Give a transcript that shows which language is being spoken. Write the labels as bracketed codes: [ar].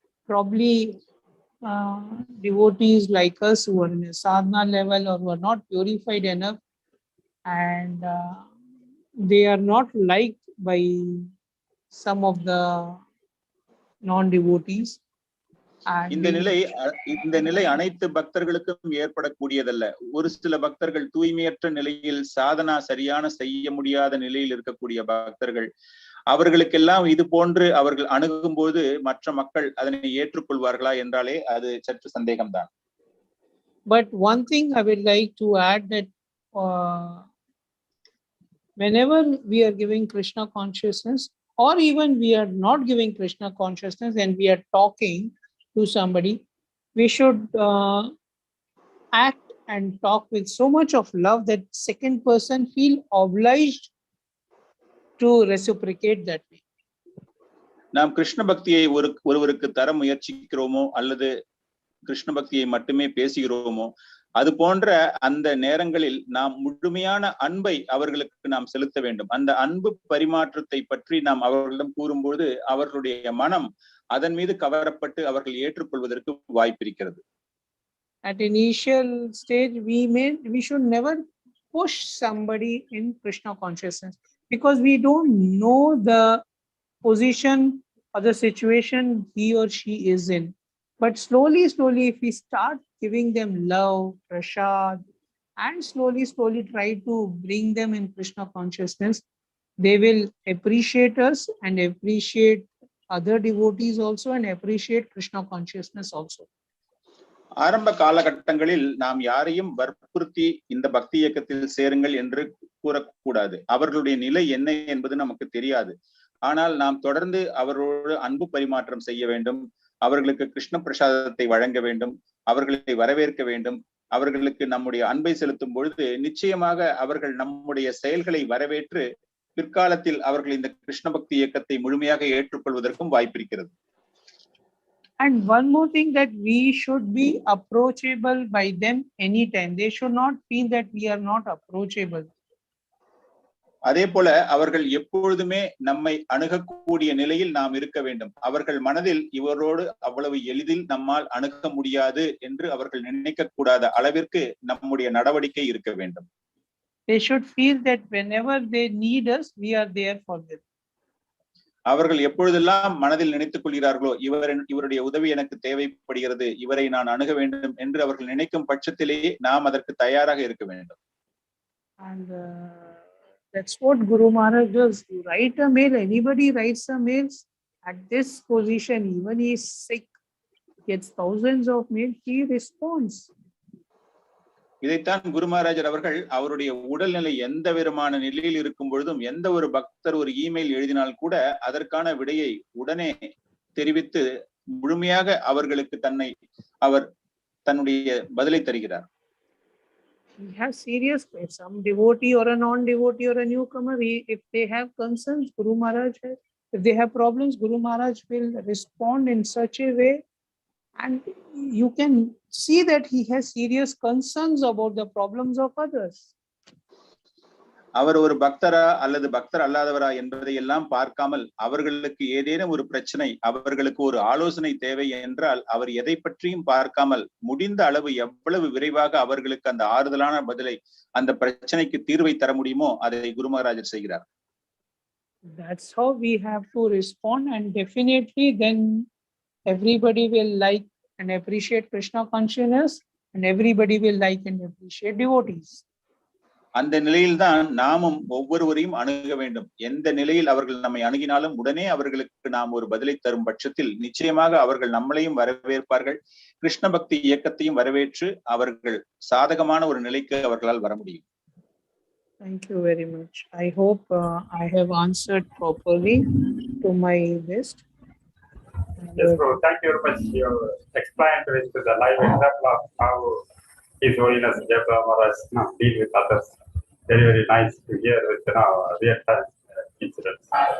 [en] Probably devotees like us who are in a sadhana level or who are not purified enough, and they are not liked by some of the non-devotees. [ta] இந்த நிலை அனைத்து பக்தர்களுக்கும் ஏற்படக்கூடியதல்ல. ஒரு சில பக்தர்கள் தூய்மையற்ற நிலையில் சாதனா சரியான செய்ய முடியாத நிலையில் இருக்கக்கூடிய பக்தர்கள், அவர்களுக்கெல்லாம் இது போன்று அவர்கள் அணுகும் போது மற்ற மக்கள் அதனை ஏற்றுக்கொள்வார்களா என்றாலே அது சற்று சந்தேகம்தான். [en] But one thing I would like to add that whenever we are giving Krishna consciousness, or even we are not giving Krishna consciousness and we are talking to somebody, we should act and talk with so much of love that second person feel obliged to reciprocate that way. [ta] நாம் கிருஷ்ண பக்தியை ஒருவருக்கு தர முயற்சிக்கிறோமோ அல்லது கிருஷ்ண பக்தியை மட்டுமே பேசுகிறோமோ, அது போன்ற அந்த நேரங்களில் நாம் முழுமையான அன்பை அவர்களுக்கு நாம் செலுத்த வேண்டும். அந்த அன்பு பரிமாற்றத்தை பற்றி நாம் அவர்களிடம் கூறும்போது அவர்களுடைய மனம் அதன் மீது கவரப்பட்டு அவர்கள் ஏற்றுக்கொள்வதற்கு வாய்ப்பிருக்கிறது. [en] At initial stage, we should never push somebody in Krishna consciousness, because we don't know the position or the situation he or she is in. But slowly, if we start giving them love, prasad, and slowly try to bring them in Krishna consciousness, they will appreciate us and appreciate other devotees also and appreciate Krishna consciousness also. [ta] ஆரம்ப காலகட்டங்களில் நாம் யாரையும் வற்புறுத்தி இந்த பக்தி இயக்கத்தில் சேருங்கள் என்று கூறக்கூடாது. அவர்களுடைய நிலை என்ன என்பது நமக்கு தெரியாது. ஆனால் நாம் தொடர்ந்து அவர்களோடு அன்பு பரிமாற்றம் செய்ய வேண்டும், அவர்களுக்கு கிருஷ்ண பிரசாதத்தை வழங்க வேண்டும், அவர்களை வரவேற்க வேண்டும். அவர்களுக்கு நம்முடைய அன்பை செலுத்தும் பொழுது நிச்சயமாக அவர்கள் நம்முடைய செயல்களை வரவேற்று பிற்காலத்தில் அவர்கள் இந்த கிருஷ்ண பக்தி இயக்கத்தை முழுமையாக ஏற்றுக்கொள்வதற்கும் வாய்ப்பிருக்கிறது. [en] And one more thing, that we should be approachable by them anytime. They should not feel that we are not approachable. [ta] அதே போல அவர்கள் எப்பொழுதுமே நம்மை அணுகக்கூடிய நிலையில் நாம் இருக்க வேண்டும். அவர்கள் மனதில் இவரோடு அவ்வளவு எளிதில் நம்மால் அணுக முடியாது என்று அவர்கள் நினைக்க கூடாத அளவிற்கு நம்முடைய நடவடிக்கை இருக்க வேண்டும். [en] They should feel that whenever they need us, we are there for them. [ta] அவர்கள் எப்பொழுதெல்லாம் மனதில் நினைத்துக் கொள்கிறார்களோ இவருடைய உதவி எனக்கு தேவைப்படுகிறது, இவரை நான் அணுக வேண்டும் என்று அவர்கள் நினைக்கும் பட்சத்திலேயே நாம் அதற்கு தயாராக இருக்க வேண்டும். [en] And that's what Guru Maharaj does. You write a mail, anybody writes a mail at this position, even he is sick, gets thousands of mails, he responds. [ta] இதைத்தான் குரு மகாராஜர் அவர்கள் அவருடைய உடல்நிலை எந்த விதமான நிலையில் இருக்கும் பொழுதும் எந்த ஒரு பக்தர் ஒரு இமெயில் எழுதினால் கூட அதற்கான விடையை உடனே தெரிவித்து முழுமையாக அவர்களுக்கு அவர் தன்னுடைய பதிலை தருகிறார். [en] He has serious, some devotee or a non-devotee or a newcomer, if they have concerns, Guru Maharaj, if they have problems, Guru Maharaj will respond in such a way, and you can see that he has serious concerns about the problems of others. [ta] அவர் ஒரு பக்தரா அல்லது பக்தர் அல்லாதவரா என்பதை எல்லாம் பார்க்காமல் அவர்களுக்கு ஏதேனும் ஒரு பிரச்சனை, அவர்களுக்கு ஒரு ஆலோசனை தேவை என்றால் அவர் எதை பற்றியும் பார்க்காமல் முடிந்த அளவு எவ்வளவு விரைவாக அவர்களுக்கு அந்த ஆறுதலான பதிலை, அந்த பிரச்சனைக்கு தீர்வை தர முடியுமோ அதை குரு மகாராஜர் செய்கிறார். [en] That's how we have to respond, and definitely then everybody will like and appreciate Krishna consciousness, and everybody will like and appreciate devotees. [ta] அந்த நிலையில்தான் நாமும் ஒவ்வொருவரையும் அணுக வேண்டும். எந்த நிலையில் அவர்கள் நம்மை அணுகினாலும் உடனே அவர்களுக்கு நாம் ஒரு பதிலை தரும் பட்சத்தில் நிச்சயமாக அவர்கள் நம்மளையும் வரவேற்பார்கள். கிருஷ்ண பக்தி இயக்கத்தையும் வரவேற்று அவர்கள் சாதகமான ஒரு நிலைக்கு அவர்களால் வர முடியும். [en] Thank you very much. I hope I have answered properly to my best. Yes, bro. Thank you very much. You explained with the live example of how His Holiness Japa Maharaj deal with others. Very, very nice to hear with real time incidents.